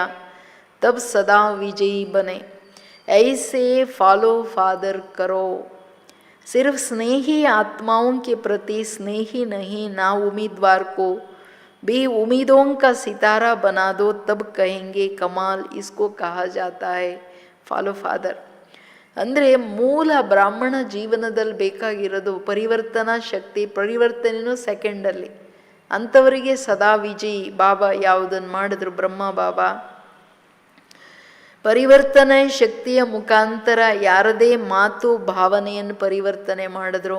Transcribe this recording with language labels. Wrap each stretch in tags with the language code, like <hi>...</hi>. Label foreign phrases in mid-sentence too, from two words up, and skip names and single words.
<hi>तब सदा विजयी बने. ऐसे</hi> <en>follow father</en> <hi>करो. सिर्फ स्नेही आत्माओं के प्रति स्नेही नहीं, ना उम्मीदवार को भी उम्मीदों का सितारा बना दो, तब कहेंगे कमाल इसको कहा जाता है</hi> <en>follow father.</en> <kn>ಅಂದರೆ ಮೂಲ ಬ್ರಾಹ್ಮಣ ಜೀವನದಲ್ಲಿ ಬೇಕಾಗಿರೋದು ಪರಿವರ್ತನಾ ಶಕ್ತಿ. ಪರಿವರ್ತನೆಯೂ ಸೆಕೆಂಡಲ್ಲಿ. ಅಂಥವರಿಗೆ ಸದಾ ವಿಜಯಿ. ಬಾಬಾ ಯಾವುದನ್ನು ಮಾಡಿದ್ರು, ಬ್ರಹ್ಮ ಬಾಬಾ ಪರಿವರ್ತನೆ ಶಕ್ತಿಯ ಮುಖಾಂತರ ಯಾರದೇ ಮಾತು ಭಾವನೆಯನ್ನು ಪರಿವರ್ತನೆ ಮಾಡಿದ್ರು.</kn>